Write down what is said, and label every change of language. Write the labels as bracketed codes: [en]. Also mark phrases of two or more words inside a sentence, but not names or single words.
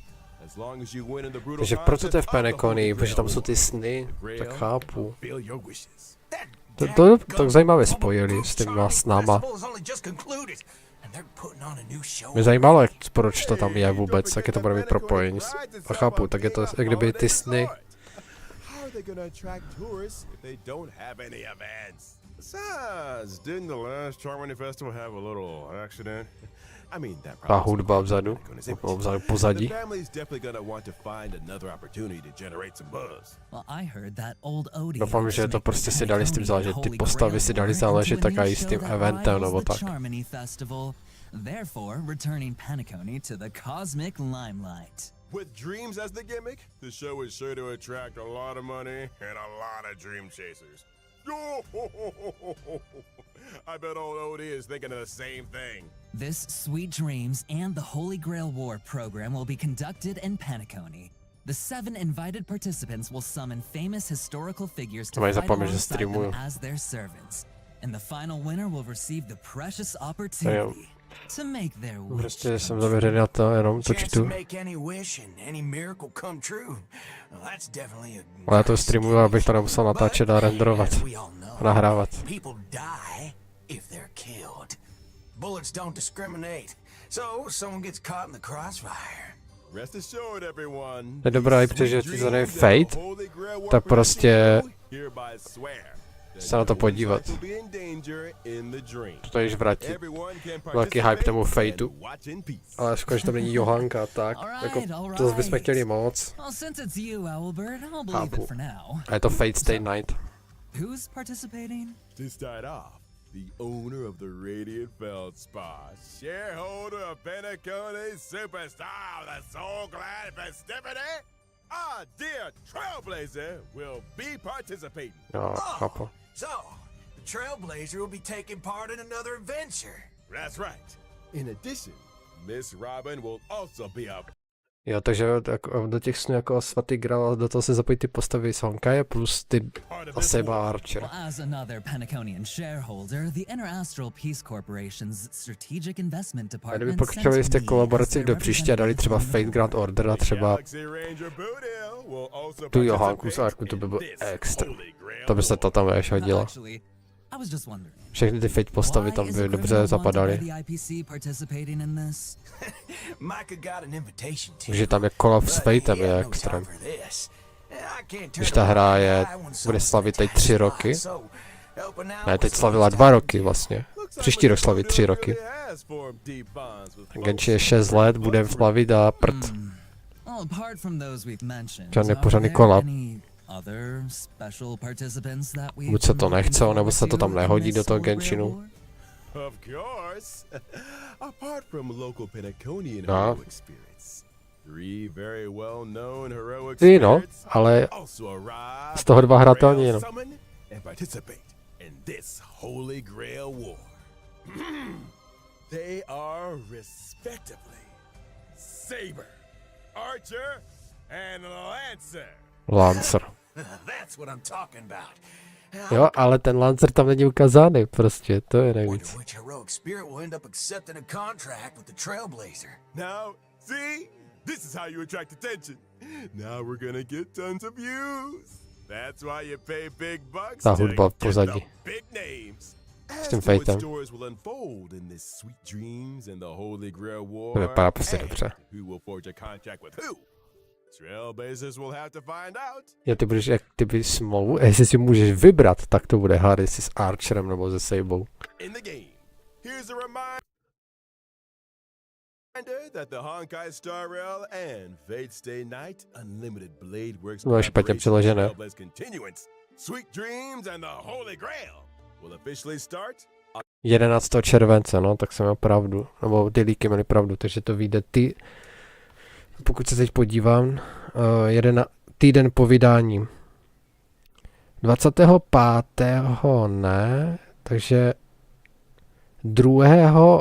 [cs] Takže proto to je v Penacony, protože tam jsou ty sny, tak chápu. To tak zajímavě spojili s těma snama. Mě zajímalo, proč to tam je vůbec, jak je to bude mít propojení. A chápu, tak je to, jak kdyby ty sny. [en] How are they gonna attract tourists if they don't have any events? Besides, didn't the last Charmony Festival have a little accident? I mean, that [cs] Ta [en] probably [cs] hudba vzadu, pozadí. [en] The family's definitely gonna want to find another opportunity to generate some buzz. Well, I heard that old Odie. [cs] Doufám, že to prostě si dali s tím záležet, ty postavy si dali záležet tak i s tím eventem nebo tak. [en] Therefore, returning Penacony to the cosmic limelight. With dreams as the gimmick, the show is sure to attract a lot of money and a lot of dream chasers. I bet old Odie is thinking of the same thing. This Sweet Dreams and the Holy Grail War program will be conducted in Penacony. The 7 invited participants will summon famous historical figures to [cs] Mají [en] fight [cs] zapomnět, že [en] alongside them [cs] streamuju. [en] as their servants. And the final winner will receive the precious opportunity to make their wish. [cs] Prostě jsem zavěřený na to, jenom to čtu. Ale já to streamuju, abych to nemusel natáčet a renderovat. A nahrávat. [en] Bullets don't discriminate, so someone gets caught in the crossfire. Rest assured, everyone. [cs] Je dobré, protože ty za Fate, tak prostě se na to podívat. To již vrátí. Velký hype tomu Fateu. Ale škoda, že tam není Johanka, tak. Jako, to zase bychom chtěli moc. [en] Well, since it's you, Owlbert, I'll believe [cs] Chápu. [en] it for now. [cs] A je to [en] Fate Stay Night. Who's participating? To start off, the owner of the Radiant Feldspar, shareholder of Penacony Superstar, the Soul Glad Festivity, our dear Trailblazer will be participating. [cs] Jo, chápu. [en] So, the Trailblazer will be taking part in another adventure. That's right. In addition, Miss Robin will also be up. [cs] Jo, takže do těch snů jako svatý grál, do toho se zapojí ty postavy z Honkaje plus ty [en] Seba Archer. Well, as another Penaconian shareholder, the Interastral Peace Corporation's strategic investment [cs] A kdyby [en] department [cs] pokračovali z té kolaboraci do příště a dali třeba Fate Grand Order a třeba [en] Galaxy Ranger Boodle will also [cs] tu Johánku z Arku, to by byl extra. To by se to tam ještě hodilo. [en] Actually, I was just wondering. [cs] Všechny ty Fate postavy tam by dobře zapadaly. [en] Micah got an invitation to. [cs] Takže tam je collab s Fatem je extrém. Když ta hra bude slavit teď 3 roky. Ne, teď slavila 2 roky vlastně. Příští rok slaví 3 roky. Genshin je 6 let, bude slavit a prd. Žádný pořádný collab. Buď se to nechce, nebo se to tam nehodí do toho Genshinu. [en] Of course. Apart from local Penaconian [cs] No. [en] heroic spirits, 3 very well-known heroic [cs] Ty no, [en] spirits [cs] ale [en] also arrive [cs] z toho 2 [en] to [cs] hratelní [en] Grail [cs] jenom. [en] summon and participate in this Holy Grail War. They are respectively Saber, Archer, and Lancer. Lancer. That's what I'm talking about. [cs] Jo, ale ten Lancer tam není ukázaný, prostě, to je nejvíc. [en] Wonder which heroic spirit will end up accepting a contract with the Trailblazer. Now, see? This is how you attract attention. Now we're gonna get tons of views. That's why you pay big bucks [cs] Ta [en] to [cs] hudba v [en] get [cs] pozadí. [en] the big names. [cs] S tím [en] As to what [cs] Fatem. [en] stories will unfold in this sweet dreams and the Holy Grail War, [cs] To vypadá prostě [en] and [cs] dobře. [en] who will forge a contract with who? Trailblazers will have to find out. [cs] Jo, ty budeš jak ty smlouvu, jestli si můžeš vybrat, tak to bude hard, jestli s Archerem nebo se Sabou. [en] In the game, here's a reminder that the Honkai Star Rail and Fate Stay Night Unlimited Blade Works [cs] No, špatně přeložené. [en] Trailblaze Continuance, Sweet Dreams and the Holy Grail will officially start [cs] 11. července, no, tak jsem měl pravdu. Nebo ty líky měly pravdu, takže to vyjde pokud se teď podívám, týden po vydání. 25. ne, takže 2.